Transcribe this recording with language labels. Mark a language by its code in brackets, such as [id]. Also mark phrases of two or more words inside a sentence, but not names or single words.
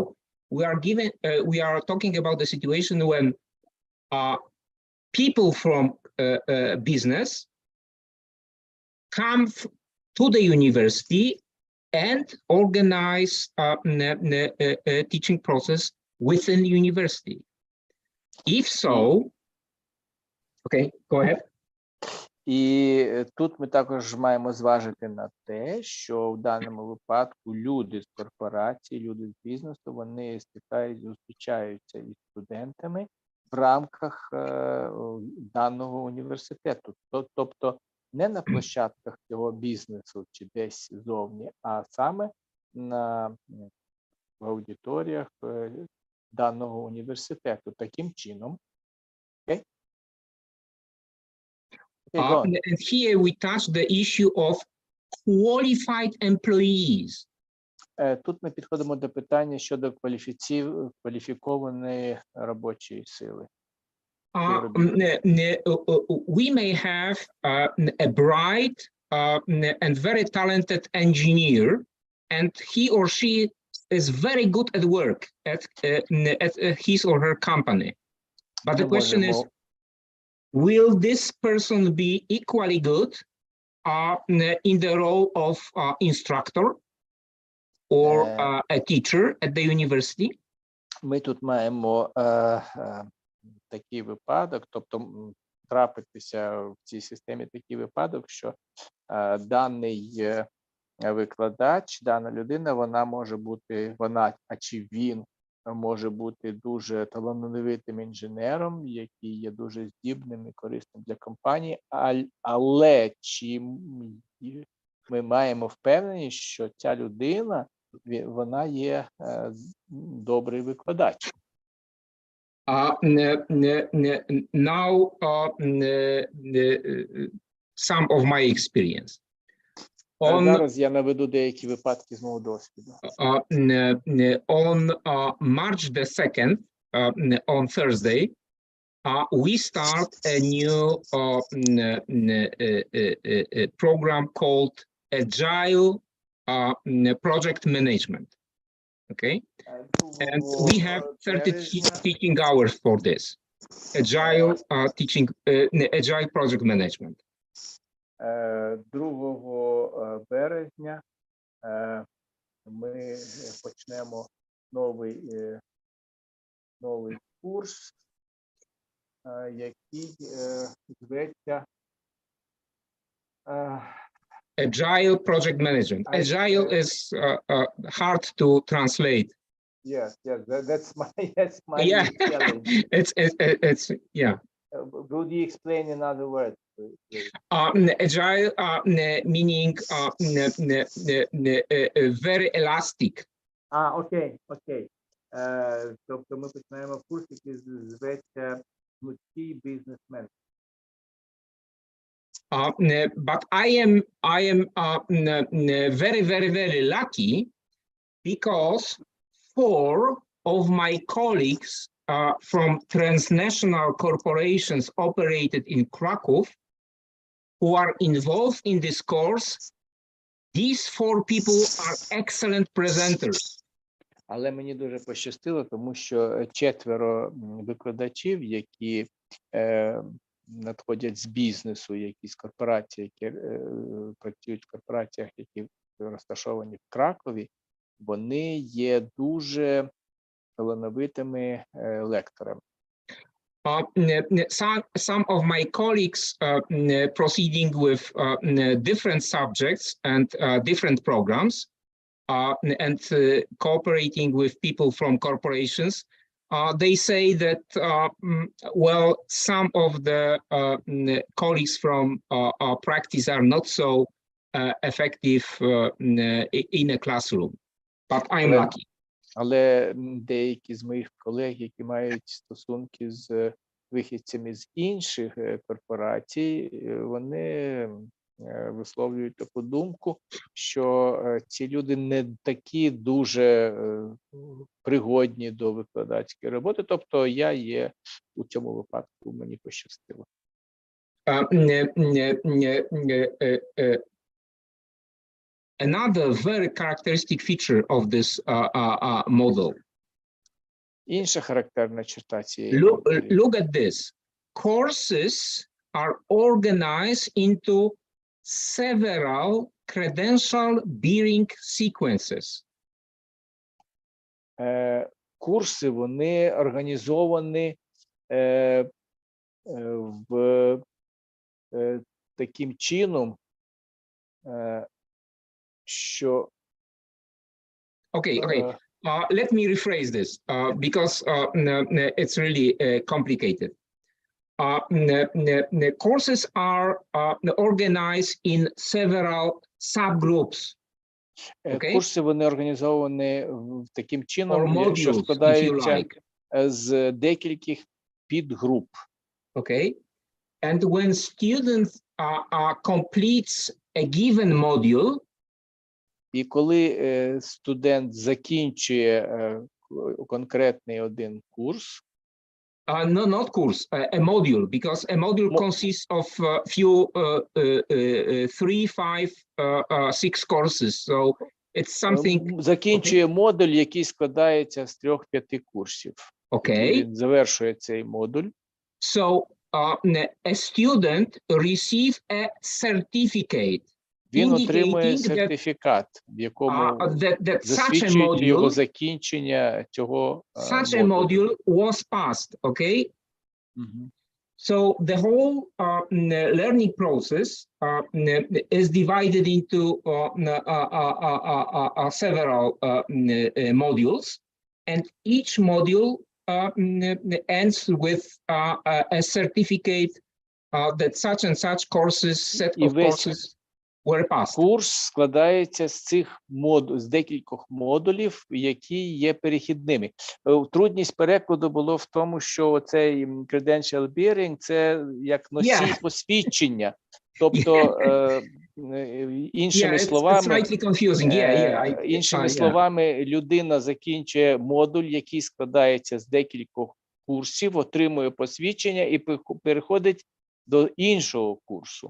[en] We are talking about the situation when people from business come to the university and organize a teaching process within university. If so, okay, go ahead. [uk] І тут ми також маємо зважити на те, що в даному випадку люди з корпорації, люди з бізнесу, вони зустрічаються із студентами в рамках даного університету. Тобто не на площадках цього бізнесу чи десь зовні, а саме в аудиторіях даного університету. Таким чином. [en] Okay? And here we touch the issue of qualified employees. [uk] Тут ми підходимо до питання щодо кваліфікованої робочої сили. [en] We may have a bright and very talented engineer, and he or she is very good at work at his or her company. But the question is, will this person be equally good in the role of instructor or a teacher at the university? [uk] Ми тут маємо такий випадок, тобто трапитися в цій системі такий випадок, що даний викладач, дана людина, вона може бути, чи він може бути дуже талановитим інженером, який є дуже здібним і корисним для компанії, але чи ми маємо впевненість, що ця людина, вона є добрий викладач? [en] Now, some of my experience. [uk] Зараз я наведу деякі випадки з мого досвіду. [en] On March the 2nd, on Thursday, we start a new program called Agile Project Management. Okay, and we have 30 teaching hours for this Agile Agile Project Management. [uk] 2 березня ми почнемо новий курс, який зветься Agile Project Management. [en] Agile is hard to translate. Yes, that's my challenge. It's yeah. Would you explain in other words? Agile meaning very elastic. [uk] Окей. Тобто ми починаємо курс, який зветься «Гнучкий бізнесмен». [en] But I am very lucky because 4 of my colleagues from transnational corporations operated in Krakow who are involved in this course. These 4 people are excellent presenters. [uk] Але мені дуже пощастило, тому що 4 викладачів, які надходять з бізнесу, які з корпорацій, які працюють в корпораціях, які розташовані в Кракові, вони є дуже талановитими лекторами. [en] Some of my colleagues proceeding with different subjects and different programs and cooperating with people from corporations. They say that, well, some of the colleagues from our practice are not so effective in a classroom, but I'm lucky. [uk] Але деякі з моїх колег, які мають стосунки з вихідцями з інших корпорацій, вони висловлюють таку думку, що ці люди не такі дуже пригодні до викладацької роботи. Тобто я є у цьому випадку, мені пощастило. [en] Another very characteristic feature of this model. [uk] Інша характерна черта цієї [en] Look at this. Courses are organized into several credential-bearing sequences. [uk] Курси, вони організовані в таким чином, що... [en] Okay. Let me rephrase this because it's really complicated. Courses are organized in several subgroups. Okay? [uk] Курси, вони організовані таким чином, що складаються з декількох підгруп. [en] Okay? And when students completes a given module, [uk] І коли студент закінчує конкретний один курс, [en] no, not course, a module, because a module consists of few 3, 5, 6 courses. So it's something. [uk] Закінчує модуль, який складається з 3-5 курсів. [en] Okay. [uk] Він завершує цей модуль. [en] So a student receives a certificate. [uk] Він отримує сертифікат, в якому засвідчують його закінчення цього [en] Such a module was passed, okay? So the whole learning process is divided into several modules, and each module ends with a certificate that such and such courses, set of courses, were passed. [uk] Курс складається з декількох модулів, які є перехідними. Трудність перекладу було в тому, що цей [en] credential bearing – [uk] це як носій посвідчення. Тобто, іншими словами, людина закінчує модуль, який складається з декількох курсів, отримує посвідчення і переходить до іншого курсу.